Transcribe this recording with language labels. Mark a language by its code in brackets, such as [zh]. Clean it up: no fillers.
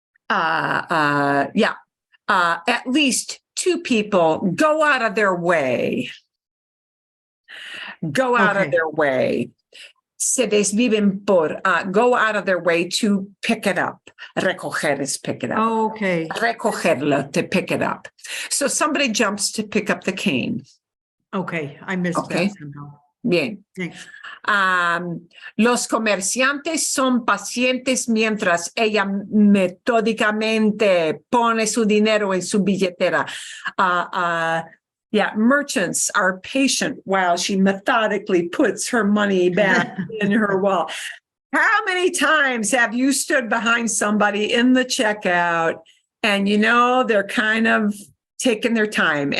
[en] At least two people go out of their way. Go out of their way. [es] se desviven por, [en] go out of their way to pick it up. Recoger is pick it up. Oh, okay. Recogerlo, to pick it up. So somebody jumps to pick up the cane. Okay, I missed Okay. that somehow. [es] Bien. [en] Thanks. [es] Los comerciantes son pacientes mientras ella metódicamente pone su dinero en su billetera. [en] Yeah, merchants are patient while she methodically puts her money back in her wallet. How many times have you stood behind somebody in the checkout and they're kind of taking their time?